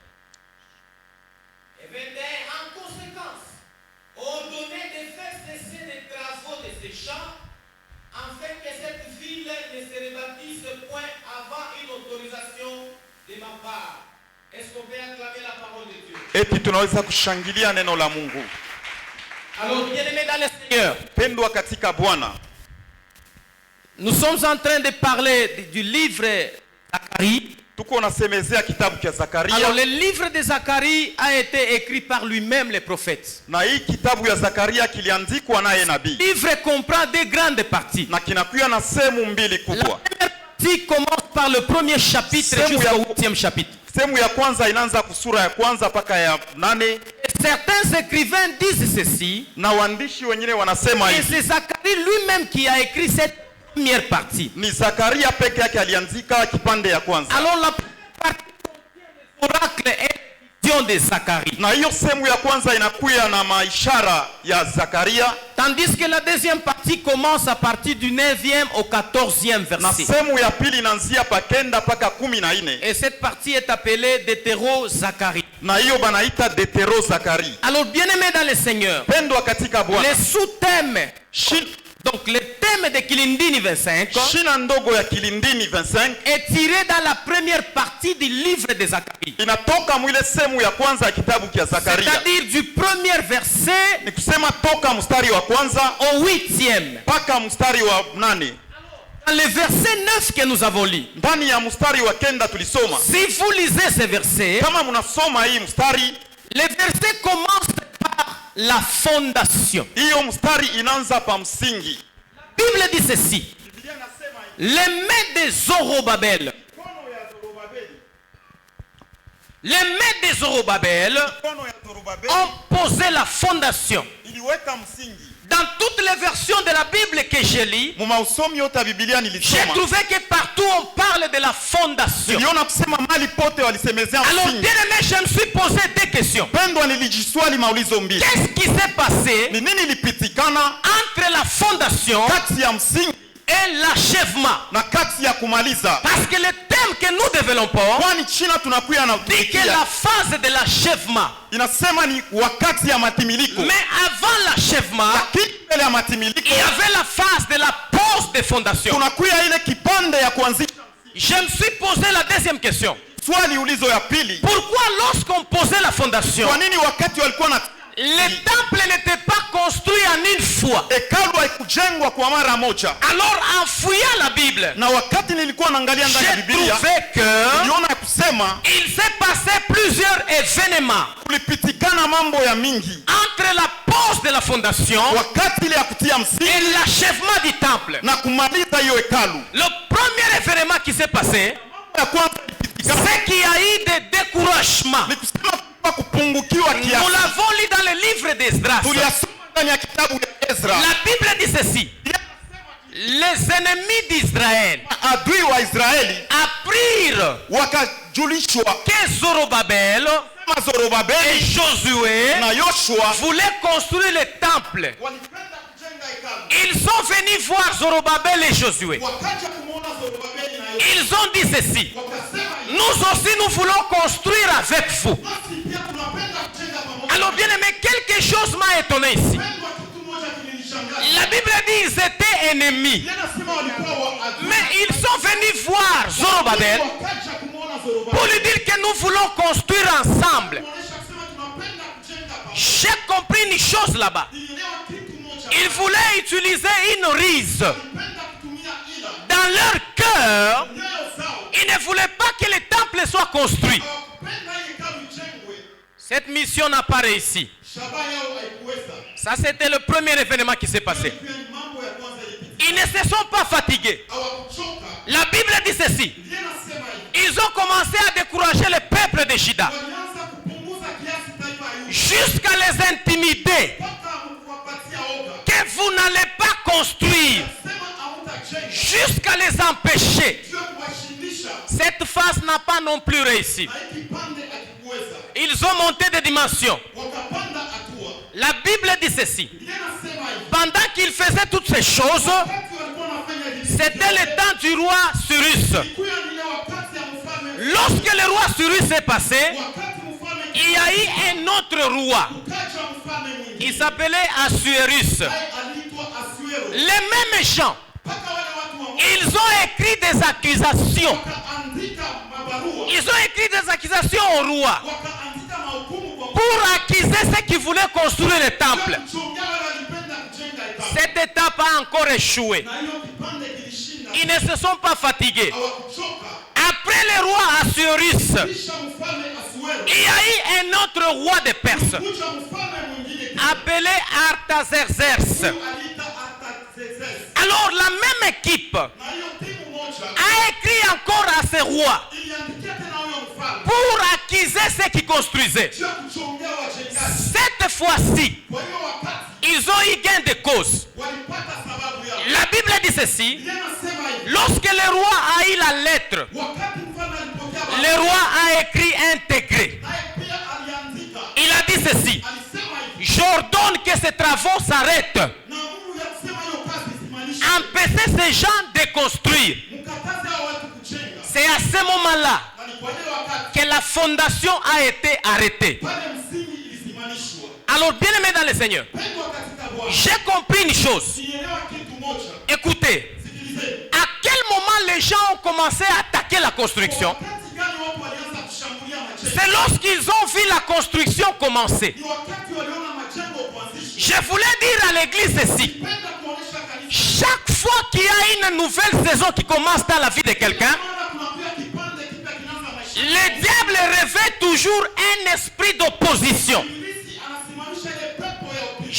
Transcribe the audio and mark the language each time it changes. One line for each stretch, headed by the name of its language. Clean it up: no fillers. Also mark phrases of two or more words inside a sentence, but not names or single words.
French: Et 21, en conséquence, ordonnez de faire cesser les travaux de ces champs, afin que cette ville ne se rebâtisse point avant une autorisation de ma part. Est-ce qu'on peut acclamer la parole de Dieu?
Swahili: Eti tunaweza kushangilia neno la Mungu.
French: Alors, bien-aimés dans le Seigneur,
Swahili: Pendwa katika Bwana,
French: nous sommes en train de parler du livre Zacharie.
Swahili: tuko nasemezea kitabu cha Zakaria.
French: Alors, le livre de Zacharie a été écrit par lui-même, le prophète.
Swahili: Na hii kitabu ya Zakaria kiliandikwa naye nabii.
French: Le livre comprend deux grandes parties.
Swahili: Na kinakuwa na sehemu mbili
French: La
Swahili: kubwa.
French: première partie commence par le premier chapitre jusqu'au 8e chapitre.
Swahili: Sehemu ya kwanza inaanza kusura ya kwanza mpaka ya 8.
French: Certains écrivains disent ceci.
Swahili: Na waandishi wengine wanasema
French: Et
Swahili: hivi.
French: c'est Zacharie lui-même qui a écrit cette première partie.
Swahili: Ni Zakaria peke yake aliandika kipande ya kwanza.
French: Alors la première partie contient les oracles et les visions de Zacharie.
Swahili: Na hiyo sehemu ya kwanza inakuya na maishara ya Zakaria.
French: Tandis que la deuxième partie commence à partir du 9e au 14e
Swahili: Na
French: verset.
Swahili: sehemu ya pili inaanzia pa 9 mpaka 14.
French: Et cette partie est appelée Deutéro-Zacharie.
Swahili: Na hiyo banaita Deutero Zakari.
French: Alors bien-aimés dans le Seigneur,
Swahili: Pendwa katika Bwana.
French: les sous-thèmes, donc le thème de Kilindini 25
Swahili: Shina ndogo ya Kilindini 25
French: est tiré dans la première partie du livre de Zacharie.
Swahili: inatoka mwile sehemu ya kwanza ya kitabu kia Zakaria.
French: C'est-à-dire du premier verset
Swahili: Ni kusema toka mstari wa kwanza
French: au 8e.
Swahili: mpaka mstari wa 8.
French: Dans le verset 9 que nous avons lu,
Swahili: Ndani ya mstari wa 9 tulisoma.
French: si vous lisez ce verset,
Swahili: Kama mnasoma hii mstari,
French: le verset commence par la fondation.
Swahili: hiyo mstari inaanza pa msingi.
French: La Bible dit ceci.
Swahili: Biblia inasema hivi.
French: Les mains de Zorobabel,
Swahili: Mkono ya Zorobabeli.
French: les mains de Zorobabel
Swahili: Mkono ya Zorobabeli
French: ont posé la fondation.
Swahili: iliweka msingi.
French: Dans toutes les versions de la Bible que j'ai lues,
Swahili: Muma usomi yote ya Biblia
French: j'ai
Swahili: nilisoma.
French: trouvé que partout on parle de la fondation.
Swahili: Niliona kusema mali pote walisemezea
French: Alors,
Swahili: msingi.
French: bien aimé, je me suis posé deux questions.
Swahili: Pendwa nilijiswali maulizo mbili.
French: Qu'est-ce qui s'est passé
Swahili: Ni nini ilipitikana
French: entre la fondation
Swahili: kati ya msingi
French: et l'achèvement?
Swahili: na kati ya kumaliza?
French: Parce que le thème que nous développons
Swahili: Kwani China tunakuya na
French: dit que la phase de l'achèvement.
Swahili: inasema ni wakati ya matimiliko.
French: Mais avant l'achèvement,
Swahili: Lakini mbele ya matimiliko
French: il y avait la phase de la pose de fondation.
Swahili: tunakuya ile kipande ya kuanzisha.
French: Je me suis posé la deuxième question.
Swahili: Swali ulizo ya pili,
French: Pourquoi lorsqu'on posait la fondation,
Swahili: kwa nini wakati walikuwa na
French: Le temple n'était pas construit en une fois.
Swahili: hekalu haikujengwa kwa mara moja.
French: Alors en fouillant la Bible,
Swahili: Na wakati nilikuwa naangalia ndani ya
French: j'ai
Swahili: Biblia,
French: trouvé que
Swahili: niliona kusema
French: il s'est passé plusieurs événements
Swahili: kulipitikana mambo ya mingi
French: entre la pose de la fondation
Swahili: wakati ile ya kutia msingi
French: et l'achèvement du temple.
Swahili: na kumaliza hiyo hekalu.
French: Le premier événement qui s'est passé,
Swahili: Ya kwanza ilipitikana
French: c'est qu'il y a eu des découragements.
Swahili: ni kusema kwa kupungukiwa
French: Nous
Swahili: kiasi.
French: l'avons lu dans le livre d'Esdras.
Swahili: Tuliyasoma ndani ya kitabu ya Ezra.
French: La Bible dit ceci. Les ennemis d'Israël
Swahili: Adui wa Israeli
French: apprirent
Swahili: wakajulishwa
French: que Zorobabel
Swahili: kama
French: et
Swahili: Zorobabeli
French: Josué
Swahili: na Yoshua
French: voulaient construire le temple.
Swahili: walipenda kujenga hekalu.
French: Ils sont venus voir Zorobabel et Josué.
Swahili: Wakaja kumuona Zorobabeli na Yoshua
French: Ils ont dit ceci.
Swahili: wakasema,
French: Nous aussi nous voulons construire avec vous.
Swahili: basi pia tunapenda kujenga pamoja.
French: Alors bien aimé, quelque chose m'a étonné ici.
Swahili: Pendwa, kitu moja kilinishangaza.
French: La Bible dit ils étaient ennemis.
Swahili: Yanasema walikuwa adui.
French: Mais ils sont venus voir Zorobabel
Swahili: Wakaja kumuona Zorobabeli.
French: pour lui dire que nous voulons construire ensemble.
Swahili: Kuonesha kusema tunapenda kujenga pamoja.
French: J'ai compris une chose là-bas.
Swahili: Nilielewa kitu moja.
French: Ils voulaient utiliser une ruse.
Swahili: Walipenda kutumia ila.
French: Dans leur cœur,
Swahili: Nyayo zao.
French: ils ne voulaient pas que le temple soit construit.
Swahili: Hawakupenda hii hekalu ijengwe.
French: Cette mission n'a pas réussi.
Swahili: Shabaha yao haikuweza.
French: Ça, c'était le premier événement qui s'est passé.
Swahili: Pia ni mambo ya kwanza ilipita.
French: Ils ne se sont pas fatigués.
Swahili: Hawakuchoka.
French: La Bible dit ceci.
Swahili: Biblia inasema hivi.
French: Ils ont commencé à décourager le peuple de Juda
Swahili: Walianza kupunguza kiasi taifa ya Yuda.
French: jusqu'à les intimider
Swahili: Mpaka kuwapatia oga.
French: que vous n'allez pas construire,
Swahili: Sema hamtajenga.
French: jusqu'à les empêcher.
Swahili: Sio kuwashindisha.
French: Cette phase n'a pas non plus réussi.
Swahili: Na hiki pande hakikuweza.
French: Ils ont monté de dimensions.
Swahili: Wakapanda hatua.
French: La Bible dit ceci.
Swahili: Biblia inasema hivi.
French: Pendant qu'ils faisaient toutes ces choses,
Swahili: Wakati walikuwa wanafanya hivi.
French: c'était le temps du roi Cyrus.
Swahili: Ilikuwa ni ile wakati ya mfalme.
French: Lorsque le roi Cyrus est passé,
Swahili: Wakati mfalme
French: il y a eu un autre roi.
Swahili: kukaja mfalme mwingine.
French: Il s'appelait Assuérus.
Swahili: Naye aliitwa Asuero.
French: Les mêmes gens,
Swahili: Mpaka wale watu wa
French: ils ont écrit des accusations.
Swahili: wakaandika mabarua.
French: Ils ont écrit des accusations au roi
Swahili: Wakaandika mahukumu kwa
French: pour accuser ceux qui voulaient construire le temple.
Swahili: kuchongea wale walipenda kujenga hekalu.
French: Cette étape a encore échoué.
Swahili: Na hiyo kipande kilishinda.
French: Ils ne se sont pas fatigués.
Swahili: Hawakuchoka.
French: Après le roi Assuérus,
Swahili: Kisha mfalme Asuero.
French: il y a eu un autre roi de Perse
Swahili: Kuja mfalme mwingine.
French: appelé Artaxerxes.
Swahili: Aliita Artaxerxes.
French: Alors la même équipe
Swahili: Na hiyo timu moja
French: a écrit encore à ce roi
Swahili: iliandikia tena huyo mfalme.
French: pour accuser ceux qui construisaient.
Swahili: Sio kuchongea wajengaji.
French: Cette fois-ci,
Swahili: Kwa hiyo wakati
French: ils ont eu gain de cause.
Swahili: walipata sababu yao.
French: La Bible dit ceci.
Swahili: Biblia inasema hivi.
French: Lorsque le roi a eu la lettre,
Swahili: Wakati mfalme alipokea
French: le roi a écrit un décret.
Swahili: naye pia aliandika.
French: Il a dit ceci.
Swahili: Alisema hivi.
French: J'ordonne que ces travaux s'arrêtent.
Swahili: Na Mungu ya kusema hiyo kazi isimamishwe.
French: Empêchez ces gens de construire.
Swahili: Mkataze hao watu kujenga.
French: C'est à ce moment-là
Swahili: Na ni kwa ile wakati
French: que la fondation a été arrêtée.
Swahili: pale msingi ilisimamishwa.
French: Alors, bien aimé dans le Seigneur,
Swahili: Pendwa katika Bwana.
French: j'ai compris une chose.
Swahili: Sielewa kitu moja.
French: Écoutez,
Swahili: Sikilizeni.
French: à quel moment les gens ont commencé à attaquer la construction?
Swahili: Wakati gani watu walianza kushambulia majengo?
French: C'est lorsqu'ils ont vu la construction commencer.
Swahili: Ni wakati waliona majengo kuanzishwa.
French: Je voulais dire à l'église ceci.
Swahili: Penda kuonesha kanisa.
French: Chaque fois qu'il y a une nouvelle saison qui commence dans la vie de quelqu'un,
Swahili: Maana kunakuwa kipande kipya kinaanza maisha.
French: le diable réveille toujours un esprit d'opposition.
Swahili: Ibilisi anasimamisha ile pepo ya upinzani.